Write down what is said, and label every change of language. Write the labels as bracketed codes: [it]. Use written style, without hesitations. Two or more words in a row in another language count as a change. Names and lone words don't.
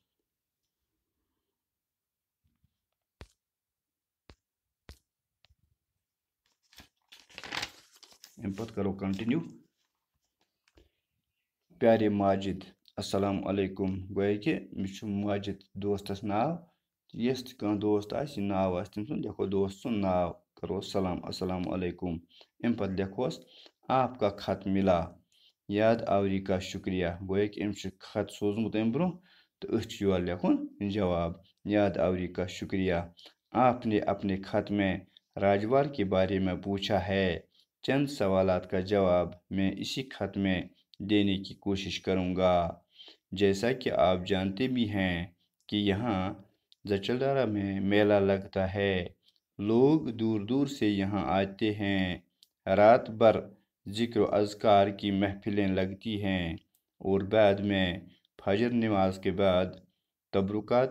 [ks] ام پتہٕ کرو کنٹِنیو پیارے ماجد [ar] السلام علیکم [ks] گویا کہ مےٚ چھُ ماجد دوستس ناو یس تہِ کانٛہہ دوست آسہِ یہِ ناو آسہِ تٔمۍ سُنٛد لیکھو دوست سُنٛد ناو کروس سلام [ar] السلام علیکم [ks] امہِ پتہٕ لیکھوس [ur] آپ کا خط ملا یاد آوری کا شکریہ [ks] گویا کہ أمۍ چھُ خط سوٗزمُت اَمہِ برونٛہہ تہٕ أسۍ چھُ یورٕ لیکھُن جواب [ur] یاد آوری کا شکریہ آپ نے اپنے خط میں راجوار کے بارے میں پوچھا ہے چند سوالات کا جواب میں اسی خط میں دینے کی کوشش کروں گا جیسا کہ آپ جانتے بھی ہیں کہ یہاں زچلدارا میں میلہ لگتا ہے لوگ دور دور سے یہاں آتے ہیں رات بھر ذکر و اذکار کی محفلیں لگتی ہیں اور بعد میں فجر نماز کے بعد تبرکات